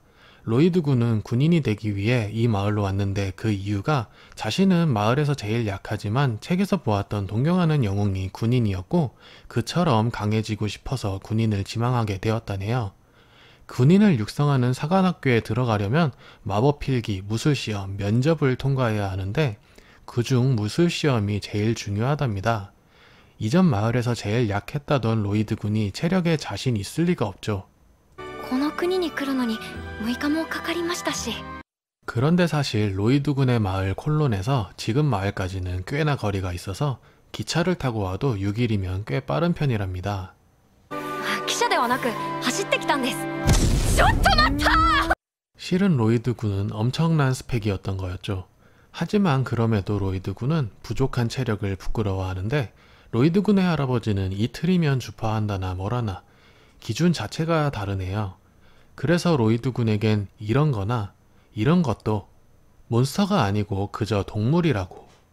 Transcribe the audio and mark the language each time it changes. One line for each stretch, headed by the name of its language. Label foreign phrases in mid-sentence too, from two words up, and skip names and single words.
Korean: 로이드 군은 군인이 되기 위해 이 마을로 왔는데 그 이유가 자신은 마을에서 제일 약하지만 책에서 보았던 동경하는 영웅이 군인이었고 그처럼 강해지고 싶어서 군인을 지망하게 되었다네요. 군인을 육성하는 사관학교에 들어가려면 마법필기, 무술시험, 면접을 통과해야 하는데 그중 무술시험이 제일 중요하답니다. 이전 마을에서 제일 약했다던 로이드 군이 체력에 자신 있을 리가 없죠.
Japanese: この国に来るのに6日もかかりましたし。
Korean: 그런데 사실 로이드 군의 마을 콜론에서 지금 마을까지는 꽤나 거리가 있어서 기차를 타고 와도 6일이면 꽤 빠른 편이랍니다.
Japanese: 汽車ではなく走ってきたんです。ちょっと待った！
Korean: 실은 로이드 군은 엄청난 스펙이었던 거였죠. 하지만 그럼에도 로이드 군은 부족한 체력을 부끄러워하는데 로이드 군의 할아버지는 이틀이면 주파한다나 뭐라나 기준 자체가 다르네요. 그래서 로이드 군에겐 이런 거나 이런 것도 몬스터가 아니고 그저 동물이라고.